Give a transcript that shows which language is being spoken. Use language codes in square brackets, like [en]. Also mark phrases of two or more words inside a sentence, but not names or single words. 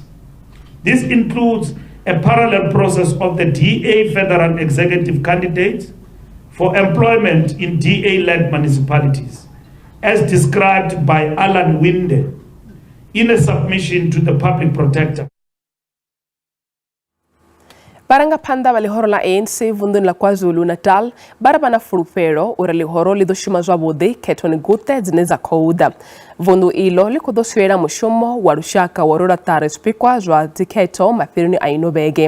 [en] This includes a parallel process of the DA federal executive candidates for employment in DA-led municipalities, as described by Alan Winde in a submission to the public protector. [ve] Baranga phanḓa vha lihoro la ANC vunḓuni la KwaZulu-Natal bara vha na fulufhelo uri lihoro ḽi ḓo shuma zwavhuḓi khethoni guṱe dzine dza khou ḓa. Vunḓu iḽo ḽi khou ḓo swiela mushumo wa lushaka wa rwela ṱari zwipikwa zwa dzikhetho mafhironi a ino vhege.